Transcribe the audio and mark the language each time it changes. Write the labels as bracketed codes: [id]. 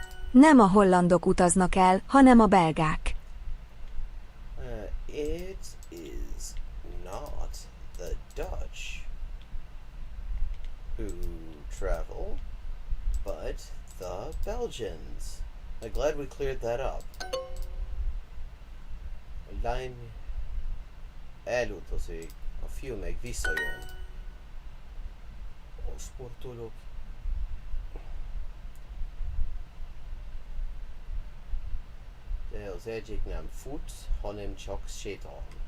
[hu] nem a hollandok utaznak el, hanem a belgák. [en] It is not the Dutch who travel, but the Belgians. I'm glad we cleared that up. [hu] A lány elutazik, a fiú meg visszajön. A sportolók de az egyik nem fut, hanem csak sétál.